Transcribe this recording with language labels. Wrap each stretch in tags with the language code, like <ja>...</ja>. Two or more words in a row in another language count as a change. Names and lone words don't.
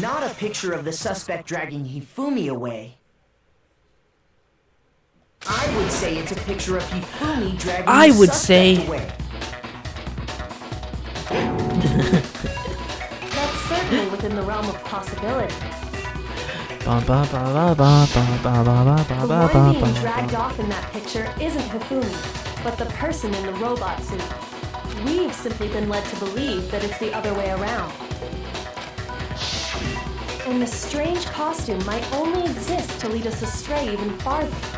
<en>not a picture of the suspect dragging Hifumi away. I would say it's a picture of Hifumi dragging I the would suspect say- away. That's certainly within the realm of possibility. Ba ba ba ba ba ba ba ba The ba ba one being ba dragged ba. off in that picture isn't Hifumi, but the person in the robot suit. We've simply been led to believe that it's the other way around. And the strange costume might only exist to lead us astray even farther.</en>